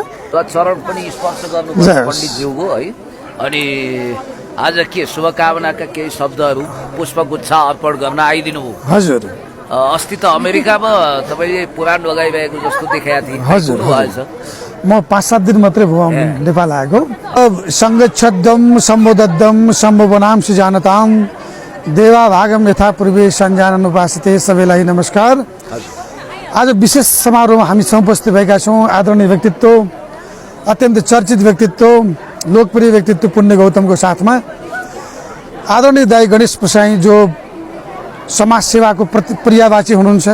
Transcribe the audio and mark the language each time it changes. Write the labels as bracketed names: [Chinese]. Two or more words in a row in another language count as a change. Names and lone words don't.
[Nepali] चरण पनि स्पर्श गर्नुपर्छ पण्डितज्यूको है। अनि आज के शुभकामनाका केही शब्दहरू, पुष्पगुच्छ अर्पण गर्न आइदिनु भयो? हजुर। अस्ति त अमेरिकामा तपाईँले पुराण लगाइरहेको जस्तो देखाएको थिएँ। हजुर। भएछ? म 5-7 दिन मात्रै भयो नेपाल आएको। [Sanskrit] सङ्गच्छद्दम सम्बोधद्दम सम्भवनाम सुजानताम देवा भागम यथा पूर्वे सञ्जानन उपासिते। [Nepali] सबैलाई नमस्कार। आज विशेष समारोहमा हामी उपस्थित भएका छौँ। आदरणीय व्यक्तित्व, अत्यन्त चर्चित व्यक्तित्व, लोकप्रिय व्यक्तित्व पुण्य गौतमको साथमा आदरणीय दाई गणेश प्रसाई, जो समाज सेवाको प्रियवाची हुनुहुन्छ।